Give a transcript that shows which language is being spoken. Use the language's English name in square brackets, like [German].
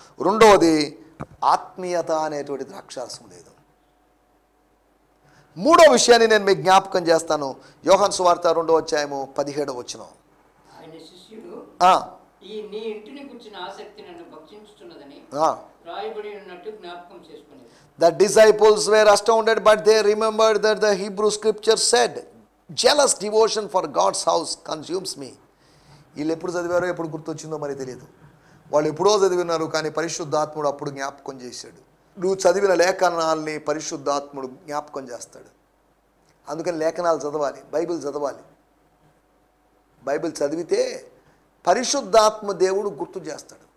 [Telugu] రెండవది ఆత్మీయత అనేటువంటి ద్రాక్షారసం లేదు. మూడో విషయాన్ని నేను మీకు జ్ఞాపకం చేస్తాను. యోహాను సువార్త 2వ అధ్యాయము 17వ వచనం. ఆయన శిష్యులు ఈ నీ ఇంటిని గురించిన ఆసక్తి నన్ను భక్షించుతున్నదని రాయబడి ఉన్నట్టు జ్ఞాపకం చేసుకునేది. [English] The disciples were astounded, but they remembered that the Hebrew scripture said, jealous devotion for God's house consumes me. [Telugu] వీళ్ళు ఎప్పుడు చదివారో ఎప్పుడు గుర్తొచ్చిందో మరి తెలియదు. వాళ్ళు ఎప్పుడో చదివినారు, కానీ పరిశుద్ధాత్ముడు అప్పుడు జ్ఞాపకం చేశాడు. నువ్వు చదివిన లేఖనాల్ని పరిశుద్ధాత్ముడు జ్ఞాపకం చేస్తాడు. అందుకని లేఖనాలు చదవాలి, బైబిల్ చదవాలి. బైబిల్ చదివితే పరిశుద్ధాత్మ దేవుడు గుర్తు చేస్తాడు.